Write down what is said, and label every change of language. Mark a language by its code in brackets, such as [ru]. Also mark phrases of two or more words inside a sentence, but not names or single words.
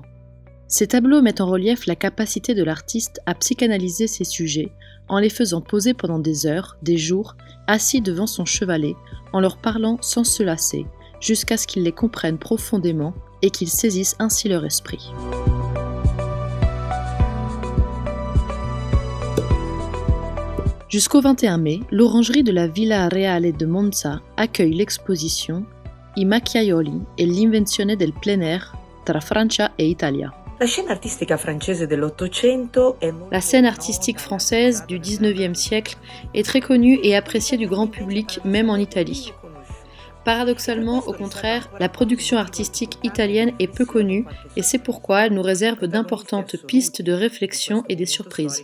[fr] Ces tableaux mettent en relief la capacité de l'artiste à psychanalyser ses sujets en les faisant poser pendant des heures, des jours, assis devant son chevalet, en leur parlant sans se lasser, jusqu'à ce qu'ils les comprennent profondément et qu'ils saisissent ainsi leur esprit. Jusqu'au 21 mai, l'orangerie de la Villa Reale de Monza accueille l'exposition I macchiaioli e l'invenzione del plein air tra Francia e Italia. La scène artistique française du XIXe siècle est très connue et appréciée du grand public, même en Italie. Paradoxalement, au contraire, la production artistique italienne est peu connue et c'est pourquoi elle nous réserve d'importantes pistes de réflexion et des surprises.